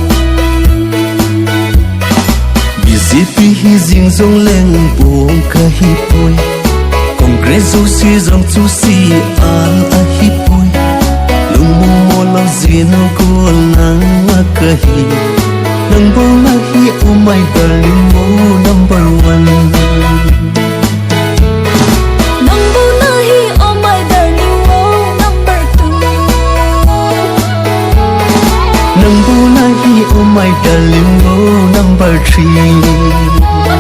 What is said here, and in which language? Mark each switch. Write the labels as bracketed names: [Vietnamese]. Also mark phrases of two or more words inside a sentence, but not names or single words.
[Thado Chin] BJP hi jing zong leng bong ka hi poi Congress zo si zong chu si a hi poi lung mo mo lo zino ko nang a ka hi nang bo na hi [English] oh my darling oh number 1 [Thado Chin] nang bu na hi [English] oh my darling oh number 2 [Thado Chin] nang bo na hi [English] oh my darling oh number 3